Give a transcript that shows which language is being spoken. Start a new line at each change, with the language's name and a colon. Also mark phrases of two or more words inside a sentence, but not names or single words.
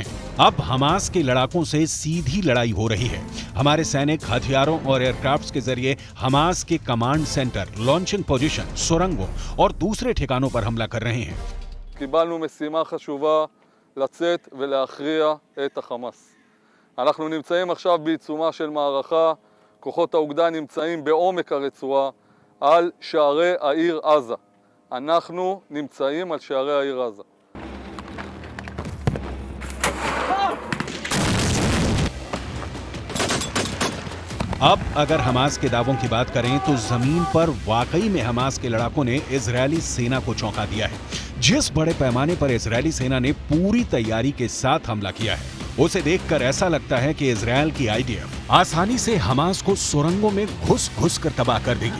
Hindi: अब हमास के लड़ाकों से सीधी लड़ाई हो रही है। हमारे सैनिक हथियारों और एयरक्राफ्ट्स के जरिए हमास के
English: command center, launching position,
Hindi: सुरंगों और दूसरे ठिकानों पर हमला कर रहे हैं।
Hebrew: קיבלנו משימה חשובה לצאת ולהכריע את החמאס. אנחנו נמצאים עכשיו בעיצומה של מערכה, כוחות האוגדה נמצאים בעומק הרצועה על שערי העיר עזה. אנחנו נמצאים על שערי העיר עזה.
Hindi: अब अगर हमास के दावों की बात करें तो जमीन पर वाकई में हमास के लड़ाकों ने इजरायली सेना को चौंका दिया है। जिस बड़े पैमाने पर इजरायली सेना ने पूरी तैयारी के साथ हमला किया है, उसे देखकर ऐसा लगता है कि इजरायल की आईडीएफ आसानी से हमास को सुरंगों में घुस कर तबाह कर देगी।